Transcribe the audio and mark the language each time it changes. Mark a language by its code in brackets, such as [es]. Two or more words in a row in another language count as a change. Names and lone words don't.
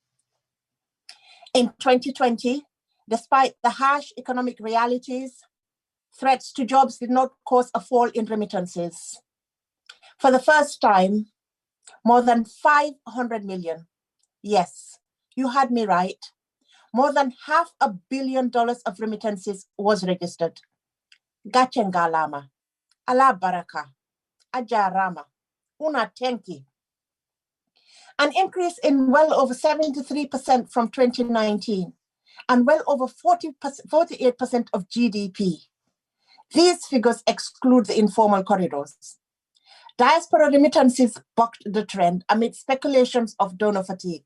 [en] In 2020, despite the harsh economic realities, threats to jobs did not cause a fall in remittances. For the first time, more than 500 million, yes, you had me right, more than $500 million of remittances was registered. Gachengalama, ala baraka, ajarama, una tenki. An increase in well over 73% from 2019 and well over 48% of GDP. These figures exclude the informal corridors. Diaspora remittances bucked the trend amid speculations of donor fatigue.